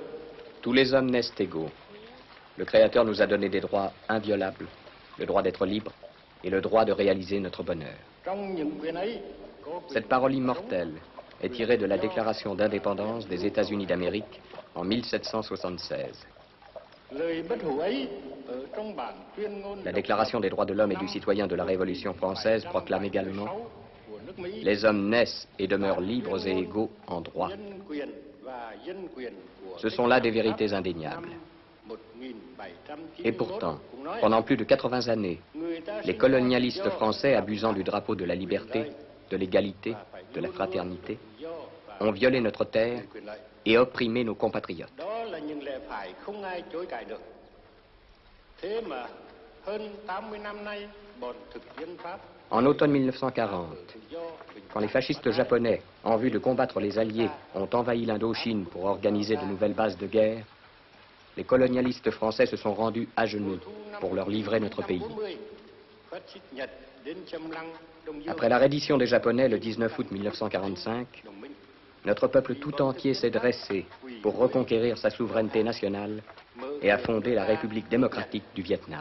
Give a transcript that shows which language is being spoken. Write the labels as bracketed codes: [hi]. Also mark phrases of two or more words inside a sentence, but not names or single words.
[fr] Tous les hommes naissent égaux. Le Créateur nous a donné des droits inviolables, le droit d'être libre et le droit de réaliser notre bonheur. [vi] Trong những quyền ấy, [fr] Cette parole immortelle est tirée de la Déclaration d'indépendance des États-Unis d'Amérique en 1776. [vi] lời bất hủ ấy ở trong bản tuyên ngôn [fr] La Déclaration des droits de l'homme et du citoyen de la Révolution française proclame également « Les hommes naissent et demeurent libres et égaux en droit ». Ce sont là des vérités indéniables. Et pourtant, pendant plus de 80 années, les colonialistes français, abusant du drapeau de la liberté, de l'égalité, de la fraternité, ont violé notre terre et opprimé nos compatriotes. [vi] Đó là những lẽ phải không ai chối cãi được. Thế mà hơn 80 năm nay, bọn thực dân Pháp [fr] En automne 1940, quand les fascistes japonais, en vue de combattre les Alliés, ont envahi l'Indochine pour organiser de nouvelles bases de guerre, les colonialistes français se sont rendus à genoux pour leur livrer notre pays. Après la reddition des Japonais le 19 août 1945, notre peuple tout entier s'est dressé pour reconquérir sa souveraineté nationale et a fondé la République démocratique du Vietnam.